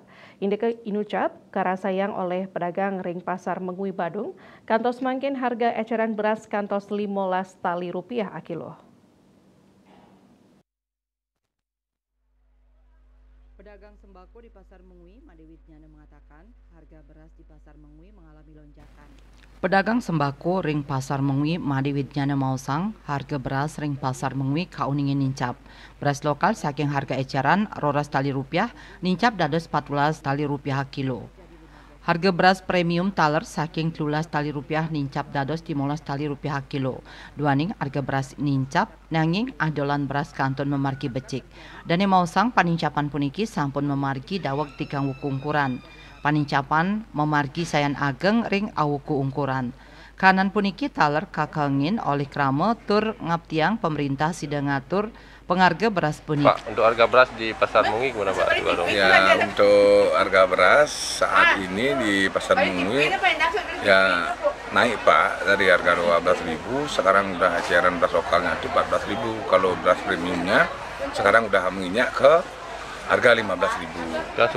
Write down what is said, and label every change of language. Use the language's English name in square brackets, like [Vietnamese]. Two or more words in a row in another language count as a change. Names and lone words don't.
[Balinese] Indike inucap karasayang oleh pedagang ring pasar Mengui Badung, kantos mangkin harga eceran beras kantos 15 tali rupiah a kilo. [Indonesian] Pedagang sembako di Pasar Mengui, Madewit Nyana mengatakan harga beras di Pasar Mengui mengalami lonjakan. [Balinese] Pedagang sembako ring Pasar Mengui, Madewit Nyana Mausang, harga beras ring Pasar Mengui kauningin nincap. Beras lokal saking harga eceran roras tali rupiah, nincap dados 14 tali rupiah kilo. Harga beras premium taler saking 13 tali rupiah nincap dados 15 tali rupiah kilo. Duaning harga beras nincap nanging adolan beras kanton memargi becik. Dane mausang panincapan puniki sampun memargi daweg tikang wuku ukuran. Panincapan memargi sayan ageng ring awuku ukuran. Kanan puniki taler kakangin oleh krame tur ngaptiang pemerintah sidang ngatur pengharga beras puniki. [Indonesian] Pak, untuk harga beras di Pasar Mengui gimana Pak? Ya, untuk harga beras saat ini di Pasar Mengui ya naik Pak, dari harga 12.000 sekarang udah eceran beras lokalnya itu 14.000. Kalau beras premiumnya sekarang udah menginjak ke harga 15.000.